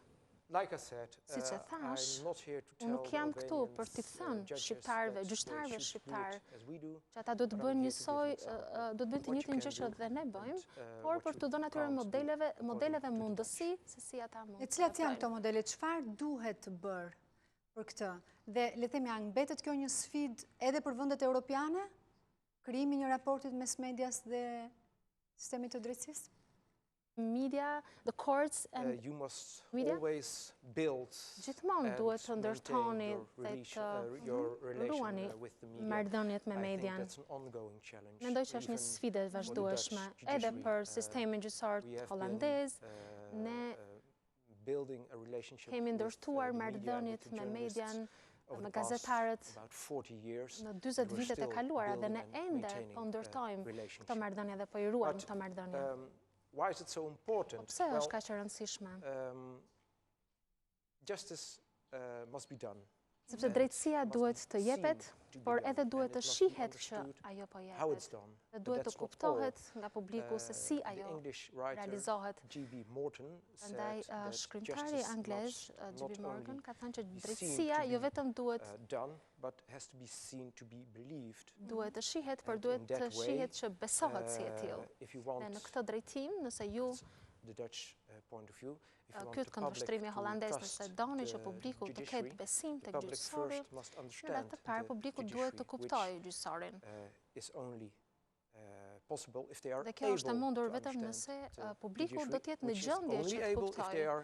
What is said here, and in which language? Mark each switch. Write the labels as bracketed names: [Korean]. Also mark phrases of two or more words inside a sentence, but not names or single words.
[Albanian] Si që thash, unë nuk jam këtu për t'i thënë shqiptarëve, gjyqtarëve shqiptarë, që ata duhet të bëjnë njësoj, duhet të bëjnë të njëjtin gjë që dhe ne bëjmë, por për të dhënë atyre modeleve mundësi se si ata mund. E cilat janë këto modele? Çfarë duhet të bërë për këtë? Dhe le të themi, a mbetet kjo një sfidë edhe për vendet europiane? Krijimi një raportit mes medias dhe sistemit të drejtësisë? [English] Media, the courts and media [Albanian] gjithmonë duhet të ndërtoni dhe të ruani marrëdhëniet me median. Mendoj që është një sfidë e vazhdueshme edhe për sistemin gjyqësor holandez. Ne kemi ndërtuar marrëdhëniet me median, me gazetarët në 40 vitet e kaluara dhe ne ende po ndërtojmë këto marrëdhënie dhe po i ruajmë këto marrëdhënie. [English] Why is it so important? [Albanian] Pse është kaq e rëndësishme? [English] Justice must be done. [Albanian] Sepse drejtësia duhet të jepet, por edhe duhet të shihet që ajo po jepet. Dhe duhet të kuptohet nga publiku se si ajo realizohet. Prandaj shkrimtari anglez G.B. Morgan ka thënë që drejtësia jo vetëm duhet të shihet, por duhet të shihet që besohet si e tillë. Dhe në këtë drejtim, nëse ju [English] the Dutch point of view. [Albanian] Ky këndvështrimi holandez nëse doni që publiku të ketë besim tek gjyqësori, në radhë të parë publiku duhet të kuptojë gjyqësorin. Dhe kjo është e mundur vetëm nëse publiku do të jetë në gjendje që të kuptojë.